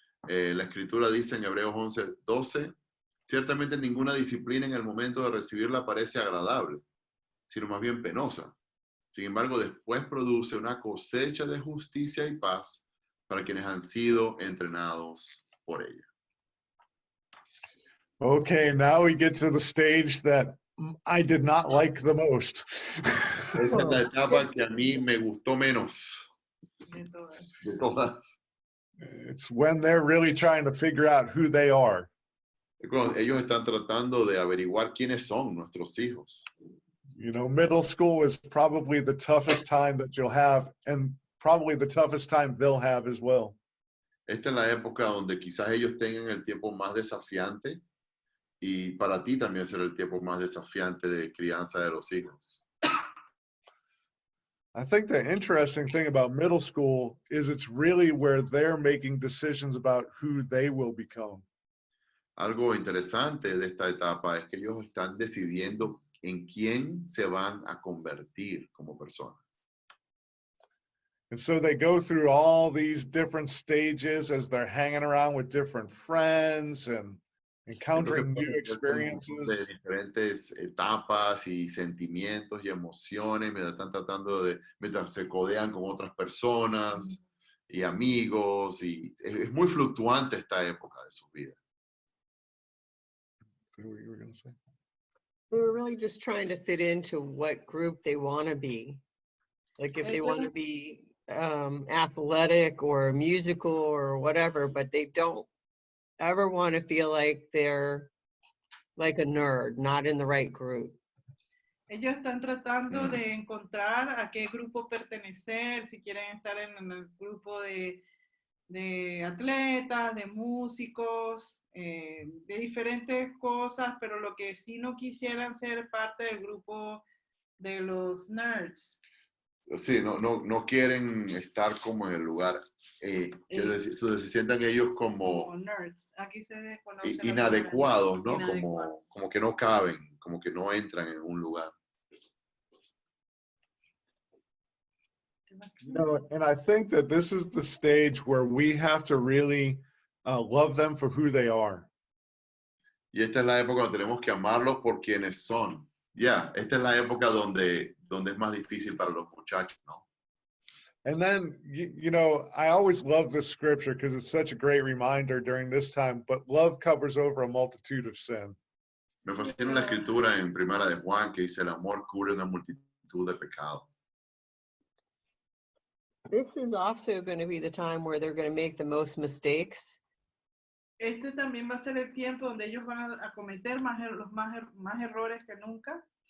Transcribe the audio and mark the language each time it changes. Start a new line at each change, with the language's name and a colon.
Spanish: La escritura dice en Hebreos 11:12, ciertamente ninguna disciplina en el momento de recibirla parece agradable, sino más bien penosa. Sin embargo, después produce una cosecha de justicia y paz para quienes han sido entrenados por ella.
English: Okay, now we get to the stage that I did not like the most.
Spanish: Esta es la etapa que a mí me gustó menos de todas.
English: It's when they're really trying to figure out who they are.
Spanish: Ellos están tratando de averiguar quiénes son nuestros hijos.
English: You know, middle school is probably the toughest time that you'll have, and probably the toughest time they'll have as well.
Spanish: Esta es la época donde quizás ellos tengan el tiempo más desafiante y para ti también será el tiempo más desafiante de crianza de los hijos.
English: I think the interesting thing about middle school is it's really where they're making decisions about who they will become.
Spanish: Algo interesante de esta etapa es que ellos están decidiendo en quién se van a convertir como personas.
English: And so they go through all these different stages as they're hanging around with different friends and encountering new experiences.
Spanish: De diferentes etapas y sentimientos y emociones mientras se codean con otras personas y amigos, y es muy fluctuante esta época de su vida.
English: What were you going to say? We were really just trying to fit into what group they want to be. Like if they want to be athletic or musical or whatever, but they don't ever want to feel like they're like a nerd, not in the right group.
Spanish: Ellos están tratando de encontrar a qué grupo pertenecer, si quieren estar en el grupo de atletas, de músicos, de diferentes cosas, pero lo que sí no quisieran ser parte del grupo de los nerds. Sí, no quieren estar como en el lugar, se sientan ellos como nerds. Aquí se conoce inadecuados, ¿no? Como que no caben, como que no entran en un lugar.
English: No, and I think that this is the stage where we have to really love them for who they are.
Spanish: Y esta es la época donde tenemos que amarlos por quienes son. Esta es la época donde es más difícil para los muchachos, ¿no?
English: And then, you know, I always love this scripture because it's such a great reminder during this time, but love covers over a multitude of sin.
Spanish: Me fascina la escritura en Primera de Juan que dice el amor cubre una multitud de pecados.
English: This is also going to be the time where they're going to make the most mistakes.
Spanish: Este también va a ser el tiempo donde ellos van a cometer más errores que nunca.